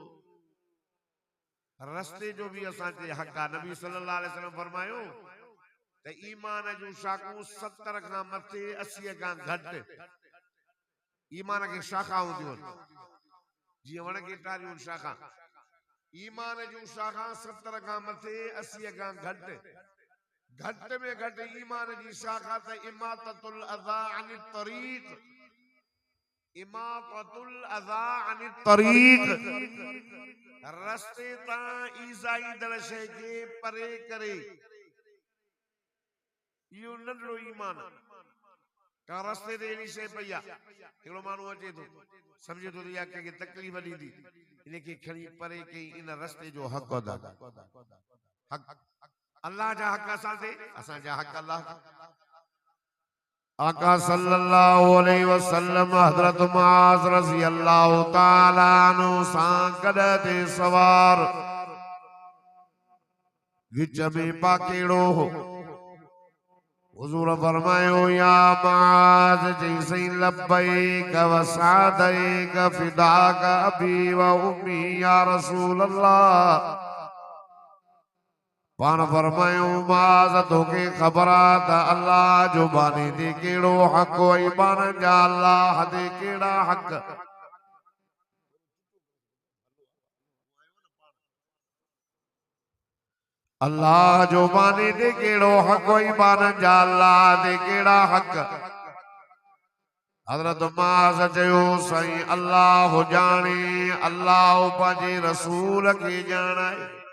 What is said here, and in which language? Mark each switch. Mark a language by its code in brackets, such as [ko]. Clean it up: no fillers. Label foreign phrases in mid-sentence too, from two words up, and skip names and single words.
[sd] रस्ते जो भी असांखे हक़ आहे नबी [ar] صلى الله عليه وسلم [sd] फरमायो त ईमान जूं शाखूं 70 खां मथे 80 खां घटि ईमान खे शाखाऊं हूंदियूं आहिनि जीअं वण खे टारियूं शाखा ईमान जूं शाखा 70 खां मथे 80 खां घटि घटि में घटि ईमान जी शाखा त [ar] إماطة الأذى عن الطريق إماطة الأذى عن الطريق [sd] रस्ते तां ईज़ाईंदड़ शइ खे परे करे इहो नंढड़ो ईमान का रस्ते ते अहिड़ी शइ पई आहे हिकिड़ो माण्हू अचे थो सम्झे थो त इहा कंहिंखे तकलीफ़ ॾींदी इनखे खणी परे कई इन रस्ते जो हक़ अदा हक़ अल्लाह जा हक़ असां ते असांजा हक़ अल्लाह आका [ar] صلى الله عليه وسلم [sd] हज़रत मुआज़ [ar] رضي الله تعالى عنه [sd] सां गॾु ते सवार विच में पाकेड़ो हुज़ूर फरमायो या मुआज़ जैसे [ar] لبيك وسعديك فداك أبي وأمي يا رسول الله [sd] पान फरमायो मुआज़ तोखे ख़बर आहे त अल्लाह जो बानी ते कहिड़ो हक़ ऐं बान जा अल्लाह ते कहिड़ा हक़ अल्लाह जो बानी ते कहिड़ो हक़ ऐं बान जा अल्लाह ते कहिड़ा हक़ हज़रत मुआज़ चयो साईं अल्लाह ॼाणे अल्लाह पंहिंजे रसूल खे ॼाणाए